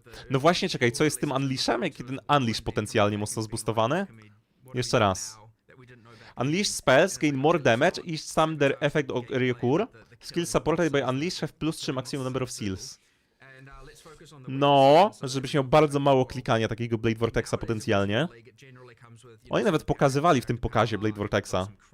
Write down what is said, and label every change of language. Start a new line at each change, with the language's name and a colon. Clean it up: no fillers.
Polish: No właśnie, czekaj, co jest z tym Unleashem? Jaki ten Unleash potencjalnie mocno zboostowany? Jeszcze raz.
English: Unleash spells gain more damage each time their effect reoccur. Skills supported by Unleash have plus 3 maximum number of seals.
Polish: No, żebyś miał bardzo mało klikania takiego Blade Vortexa potencjalnie. Oni nawet pokazywali w tym pokazie Blade Vortexa.